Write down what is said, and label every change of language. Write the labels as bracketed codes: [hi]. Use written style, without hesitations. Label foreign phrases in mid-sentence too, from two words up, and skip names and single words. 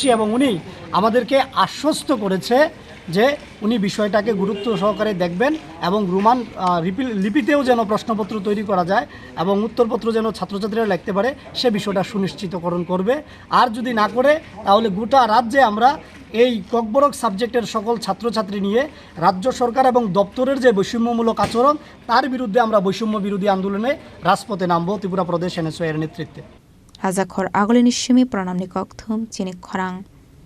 [bn] এবং উনি আমাদেরকে আশ্বস্ত করেছে যে উনি বিষয়টাকে গুরুত্ব সহকারে দেখবেন এবং রোমান লিপিতেও যেন প্রশ্নপত্র তৈরি করা যায় এবং উত্তরপত্র যেন ছাত্রছাত্রীরা লিখতে পারে সে বিষয়টা সুনিশ্চিতকরণ করবে আর যদি না করে তাহলে গোটা রাজ্যে আমরা এই ককবরক সাবজেক্টের সকল ছাত্রছাত্রী নিয়ে রাজ্য সরকার এবং দপ্তরের যে বৈষম্যমূলক আচরণ তার বিরুদ্ধে আমরা বৈষম্য বিরোধী আন্দোলনে রাজপথে নামব ত্রিপুরা প্রদেশ NSUI এর নেতৃত্বে [trp] Raja Khor Agolini Shimi Pranamni Kok Thum Chini Khorang.